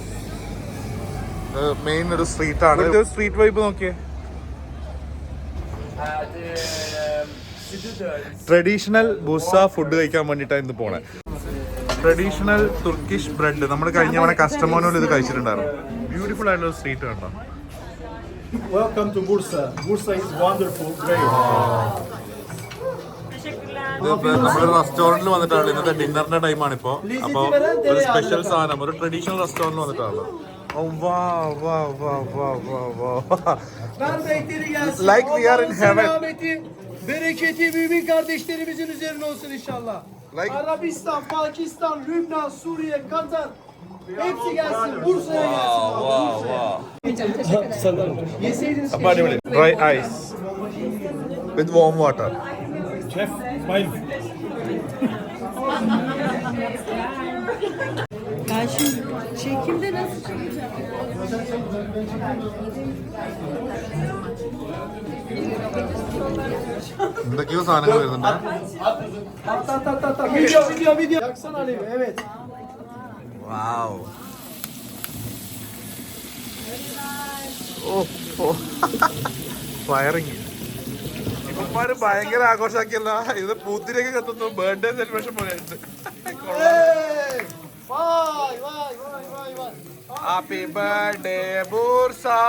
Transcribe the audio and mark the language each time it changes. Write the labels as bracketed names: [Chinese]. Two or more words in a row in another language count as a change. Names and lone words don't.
[Malayalam] മെയിൻ ഒരു സ്ട്രീറ്റ് ആണ്. [English] street vibe [Malayalam] നോക്കിയേ. [English] traditional Bursa food [Malayalam] കഴിക്കാൻ വേണ്ടിയിട്ടാണ് ഇന്ന് പോണേ. [English] traditional Turkish bread. [Malayalam] നമ്മൾ കഴിഞ്ഞ തവണ കസ്റ്റമോനോയിൽ ഇത് കഴിച്ചിട്ടുണ്ടായിരുന്നു. ബ്യൂട്ടിഫുൾ ആയിട്ടുള്ള സ്ട്രീറ്റ് കണ്ടോ. [English] Welcome to Bursa. Bursa is wonderful, great. [Malayalam] നമ്മളൊരു റെസ്റ്റോറന്റിൽ വന്നിട്ടാണ്. ഇന്നത്തെ ഡിന്നറിന്റെ ടൈമാണ് ഇപ്പോ. അപ്പൊ ഒരു സ്പെഷ്യൽ സാധനം, ഒരു ട്രഡീഷണൽ റെസ്റ്റോറന്റിൽ വന്നിട്ടാണല്ലോ. [English] Like we are in heaven. [Turkish] Bereketi mümin kardeşlerimizin üzerine olsun inşallah. [English] Like [Turkish] Arabistan, Pakistan, Lübnan, Suriye, Katar hepsi gelsin. Bursa'ya gelsin. Yeseydiniz [Malayalam] അപ്പൊ അടിപൊളി. [English] Dry ice with warm water. Chef, smile. [Turkish] Ben şimdi çekimde nasıl çekeceğim? [Malayalam] എന്തൊക്കെയോ സാധനങ്ങൾ വരുന്നുണ്ട്. [Turkish] Video. Yaksana Alevi, evet. [English] Wow. ഫയറിങ്. [Malayalam] ഇപ്പന്മാര് ഭയങ്കര ആഘോഷാക്കിയല്ല. ഇത് പൂത്തിരിയൊക്കെ കത്തുന്നു. [English] birthday celebration [Malayalam] പോലെ ഉണ്ട്. [English] happy birthday Bursa.